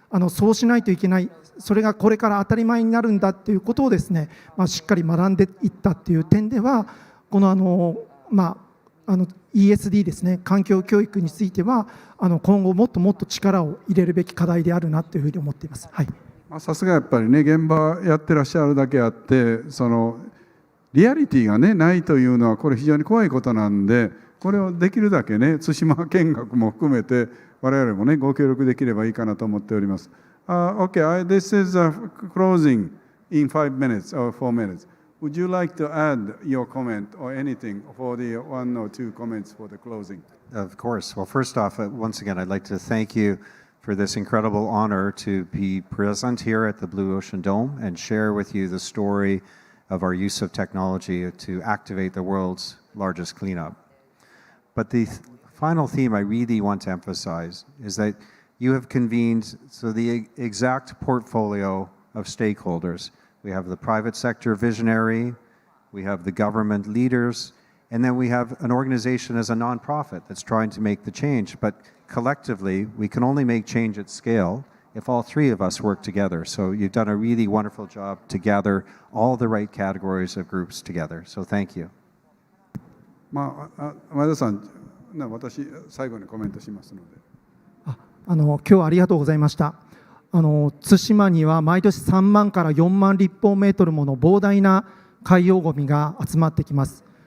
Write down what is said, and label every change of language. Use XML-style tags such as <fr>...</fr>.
<ja>そうしないといけない、それがこれから当たり前になるんだっていうことをですね、しっかり学んでいったっていう点では、このESD ですね、環境教育については今後もっともっと力を入れるべき課題であるなというふうに思っています。はい、さすがやっぱりね、現場やってらっしゃるだけあって、リアリティがねないというのはこれ非常に怖いことなんで、これをできるだけね対馬見学も含めて我々もねご協力できればいいかなと思っております。</ja> <en>Okay, this is closing in 5 minutes or 4 minutes. Would you like to add your comment or anything for the 1 or 2 comments for the closing? Of course. Well, first off, once again, I'd like to thank you for this incredible honor to be present here at the Blue Ocean Dome and share with you the story of our use of technology to activate the world's largest cleanup. But the final theme I really want to emphasize is that you have convened the exact portfolio of stakeholders. We have the private sector visionary, we have the government leaders, and then we have an organization as a nonprofit that's trying to make the change. But collectively, we can only make change at scale if all three of us work together. So you've done a really wonderful job to gather all the right categories of groups together. So thank you.</en> <ja>前田さん、私最後にコメントしますので。今日はありがとうございました。対馬には毎年3万から4万立方メートルもの膨大な海洋ゴミが集まってきます。</ja>